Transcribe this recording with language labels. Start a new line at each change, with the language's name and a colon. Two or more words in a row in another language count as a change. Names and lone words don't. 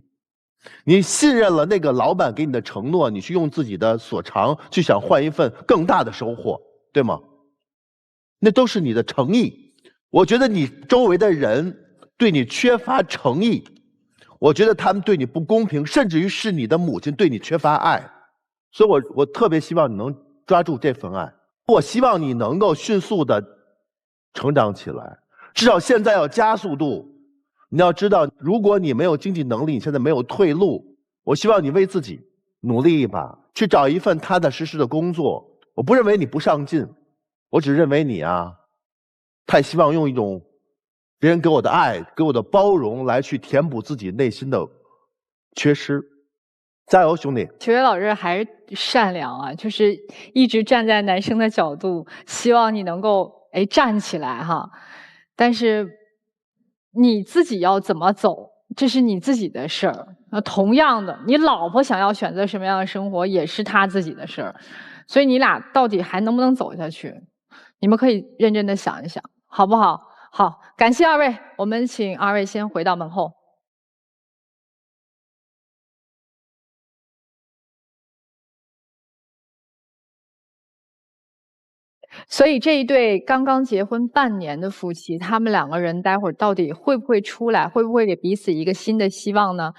Chinese: 你信任了那個老闆給你的承諾，你去用自己的所長去想換一份更大的收穫，對嗎？那都是你的誠意。我覺得你周圍的人對你缺乏誠意， 我觉得他们对你不公平，甚至于是你的母親對你缺乏愛。所以我特別希望你能抓住這份愛。我希望你能夠迅速的成長起來，至少現在要加速度。你要知道，如果你沒有經濟能力，你現在沒有退路，我希望你為自己努力一把，去找一份踏踏實實的工作。我不認為你不上進，我只認為你太希望用一種別人給我的愛、給我的包容來去填補自己內心的缺失。加油，兄弟！裘月老師還是善良啊，就是一直站在男生的角度，希望你能夠站起來哈。但是你自己要怎麼走，這是你自己的事兒。那同樣的，你老婆想要選擇什麼樣的生活，也是她自己的事兒。所以你倆到底還能不能走下去？你們可以認真的想一想，好不好？好，感謝二位，我們請二位先回到門後。所以這一對剛剛結婚半年的夫妻，他們兩個人待會兒到底會不會出來，會不會給彼此一個新的希望呢？